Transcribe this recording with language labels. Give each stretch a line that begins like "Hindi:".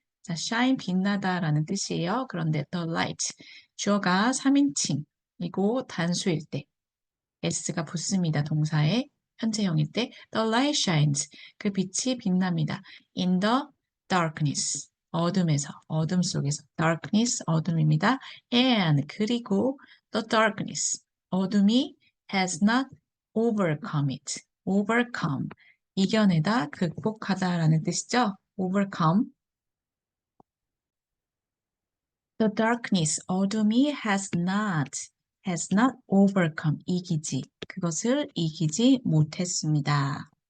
Korean: 자, shine 빛나다라는 뜻이에요. 그런데 the light 주어가 3인칭이고 단수일 때 s가 붙습니다. 동사에 현재형일 때
English: the light shines.
Korean: 그 빛이 빛납니다.
English: in the darkness.
Korean: 어둠 속에서 darkness 어둠입니다. and 그리고 the darkness 어둠이
English: has not overcome it.
Korean: overcome 이겨내다, 극복하다라는 뜻이죠. overcome.
English: The darkness,
Korean: 어둠이
English: has not overcome,
Korean: 이기지, 그것을 이기지 못했습니다.